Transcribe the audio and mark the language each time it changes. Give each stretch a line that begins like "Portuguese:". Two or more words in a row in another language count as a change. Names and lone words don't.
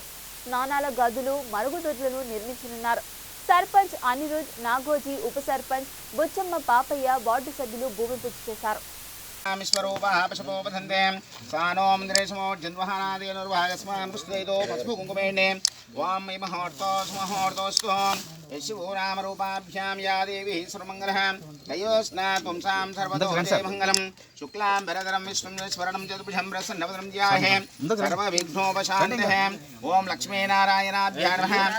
Telugu: స్నానాల గదులు, మరుగుదొడ్లను నిర్మించనున్నారు. సర్పంచ్ అనిరుద్, నాగోజీ, ఉప సర్పంచ్ బుచ్చమ్మ పాపయ్య, వార్డు సభ్యులు భూమి పూజ చేశారు.
Sanskrit: शिवरामरूपाभ्यां या देवी सर्वमङ्गलः तयोस्नात्पुंसां सर्वतोजयमङ्गलं शुक्लां वरदरं विष्णुं स्मरणं चतुर्भुजं प्रसन्नवदनं ध्याये सर्वविघ्नोपशान्तये ॐ लक्ष्मीनारायणाभ्यां नमः